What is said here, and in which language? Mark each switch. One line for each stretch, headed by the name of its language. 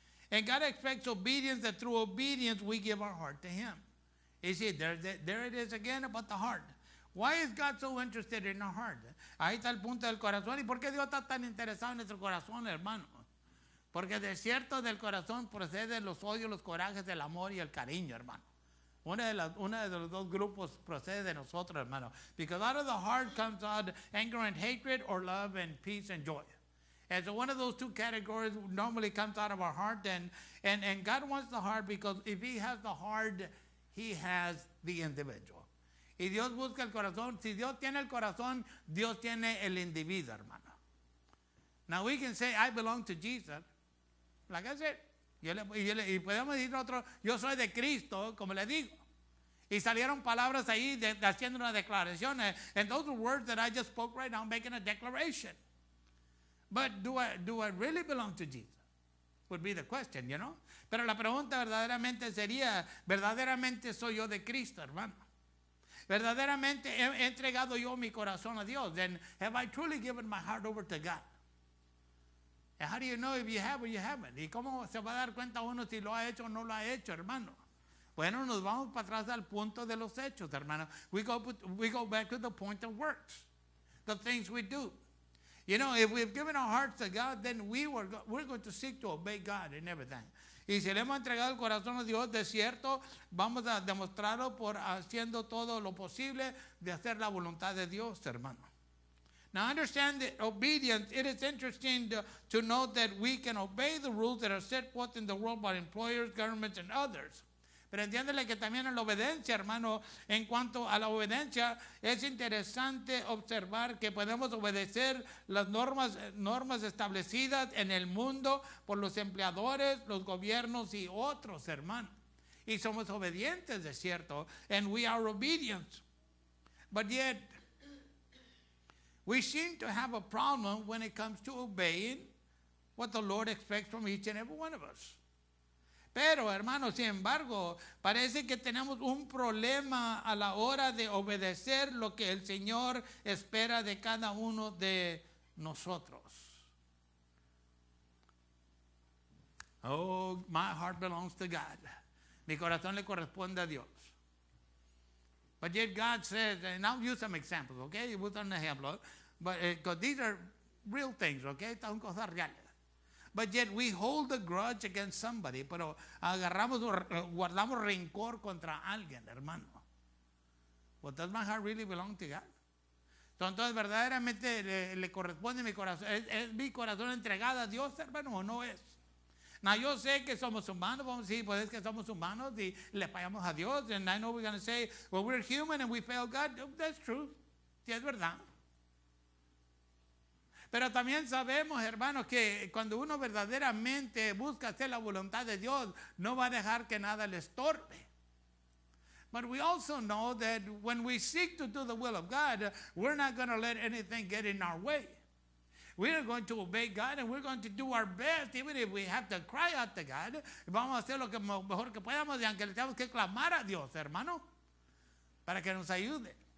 English: And God expects obedience, that through obedience we give our heart to Him. You see, there it is again about the heart. Why is God so interested in our heart?
Spanish: Ahí está el punto del corazón. ¿Y por qué Dios está tan interesado en nuestro corazón, hermano? Porque de cierto del corazón proceden los odios, los corajes, el amor y el cariño, hermano. Una de los dos grupos procede de nosotros, hermano.
English: Because out of the heart comes out anger and hatred, or love and peace and joy. And so one of those two categories normally comes out of our heart. And God wants the heart, because if He has the heart, He has the individual.
Spanish: Y Dios busca el corazón. Si Dios tiene el corazón, Dios tiene el individuo, hermano.
English: Now we can say, I belong to Jesus. Like I said,
Spanish: y podemos decir nosotros, yo soy de Cristo, como le digo. Y salieron palabras ahí haciendo una declaración.
English: And those are words that I just spoke right now, making a declaration. But do I really belong to Jesus? Would be the question, you know.
Spanish: Pero la pregunta verdaderamente sería, ¿verdaderamente soy yo de Cristo, hermano? ¿Verdaderamente he entregado yo mi corazón a Dios?
English: Then have I truly given my heart over to God? How do you know if you have or you haven't?
Spanish: ¿Y cómo se va a dar cuenta uno si lo ha hecho o no lo ha hecho, hermano? Bueno, nos vamos para atrás al punto de los hechos, hermano.
English: We go back to the point of works, the things we do. You know, if we've given our hearts to God, then we're going to seek to obey God in everything.
Spanish: Y si le hemos entregado el corazón a Dios, de cierto, vamos a demostrarlo por haciendo todo lo posible de hacer la voluntad de Dios, hermano.
English: Now understand that obedience, it is interesting to note that we can obey the rules that are set forth in the world by employers, governments, and others.
Spanish: Pero entiéndele que también en la obediencia, hermano, en cuanto a la obediencia, es interesante observar que podemos obedecer las normas establecidas en el mundo por los empleadores, los gobiernos y otros, hermano. Y somos obedientes, de cierto,
English: and we are obedient. But yet, we seem to have a problem when it comes to obeying what the Lord expects from each and every one of us.
Spanish: Pero, hermanos, sin embargo, parece que tenemos un problema a la hora de obedecer lo que el Señor espera de cada uno de nosotros.
English: Oh, my heart belongs to God.
Spanish: Mi corazón le corresponde a Dios.
English: But yet God says, and I'll use some examples, okay?
Spanish: Voy a dar un ejemplo.
English: But because these are real things, okay?
Spanish: Son cosas reales.
English: But yet we hold a grudge against somebody,
Spanish: pero guardamos rencor contra alguien, hermano.
English: Well, does my heart really belong to God?
Spanish: Entonces, verdaderamente le corresponde mi corazón. ¿Es mi corazón entregado a Dios, hermano, o no es? Now, yo sé que somos humanos, vamos a decir, pues es que somos humanos y le fallamos a Dios.
English: And I know we're going to say, well, we're human and we fail God. That's true.
Spanish: Sí, es verdad. Pero también sabemos, hermanos, que cuando uno verdaderamente busca hacer la voluntad de Dios, no va a dejar que nada le estorbe.
English: But we also know that when we seek to do the will of God, we're not going to let anything get in our way. We are going to obey God and we're going to do our best, even if we have to cry out to God.
Spanish: Vamos a hacer lo que mejor que podamos, y aunque le tenemos que clamar a Dios, hermano, para que nos ayude.